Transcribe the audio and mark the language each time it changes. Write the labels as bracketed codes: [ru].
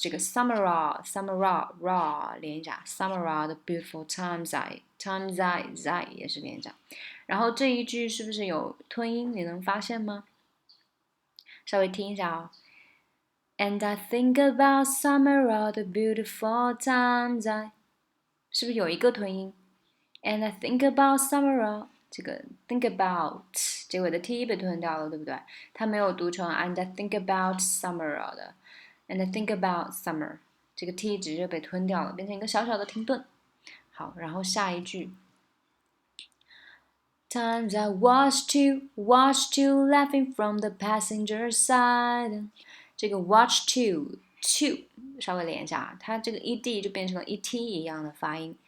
[zh] 这个 [en] summer raw [zh] 连一下。 [en] Summer all the beautiful times I [zh] 也是连一下。然后这一句是不是有吞音？你能发现吗？稍微听一下哦。 [en] And I think about summer, all the beautiful times I， [zh] 是不是有一个吞音 [en] ？And I think about summer, all 这个 think about 结尾的 t [zh] 被吞掉了，对不对？它没有读成 [en] And I think about summer all 的 ，And I think about summer 这个 t [zh] 直接被吞掉了，变成一个小小的停顿。好，然后下一句。 [en] Times I watched you laughing from the passenger side。 [zh] 这个 [en] watch to [zh] 稍微连一下，它这个 ed 就变成了 et 一样的发音。